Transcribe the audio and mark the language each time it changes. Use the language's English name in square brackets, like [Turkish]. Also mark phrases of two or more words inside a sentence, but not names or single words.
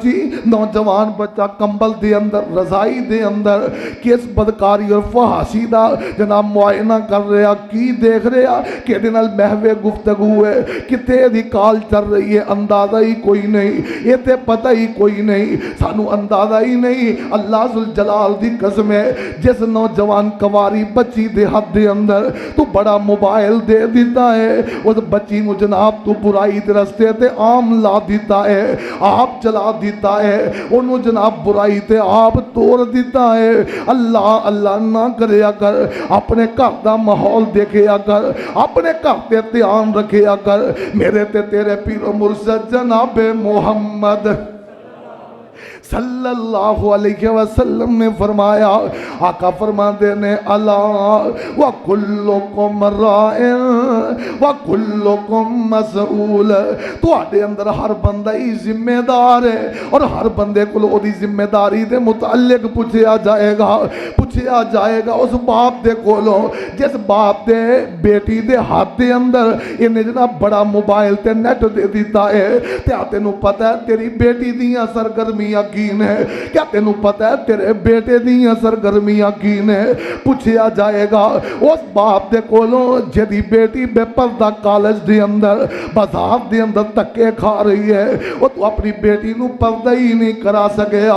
[Punjabi] بچہ کمبل دے اندر رضائی دے اندر کس بدکاری اور فحاشی دا جناب معائنہ کر رہا، کی دیکھ رہا، کہ محو گفتگو ہے، کتنے دی کال چل رہی ہے، اندازہ ہی کوئی نہیں، یہ تے پتا ہی کوئی نہیں، سانوں اندازہ ہی نہیں. اللہ ذوالجلال دی قسم ہے جس نوجوان کواری بچی دے ہاتھ دے اندر توں بڑا موبائل دے دتا ہے، اس بچی نوں جناب توں برائی دے رستے تے عام لا دتا ہے، آپ چلا دتا ہے، انہوں جناب برائی تے آپ توڑ دتا ہے. اللہ اللہ نہ کریا کر، اپنے گھر کا ماحول دیکھیا کر، اپنے گھر تے دھیان رکھیا کر. میرے تے تیرے پیر و مرشد جناب محمد [Arabic] صلى الله عليه وسلم [Punjabi] نے فرمایا، آقا فرماتے نے [Arabic] ألا وكلكم راع وكلكم مسؤول, [Punjabi] تہاڈے اندر ہر بندہ ہی ذمہ دار ہے اور ہر بندے کو اودی ذمہ داری دے متعلق پچھا جائے گا اس باپ دے کولوں جس باپ دے بیٹی دے ہاتھ دے اندر انہاں جناب بڑا موبائل تے نیٹ دے دتا ہے. کیا تینوں پتا ہے تیری بیٹی دیاں سرگرمیاں کی نے? کیا تینوں پتا ہے تیرے بیٹے دیاں سرگرمیاں کی نے? پچھا جائے گا اس باپ دے کولوں جہدی بیٹی بے پردہ کالج دے اندر بازار دے اندر دھکے کھا رہی ہے، وہ توں اپنی بیٹی نوں پردہ ہی نہیں کرا سکیا.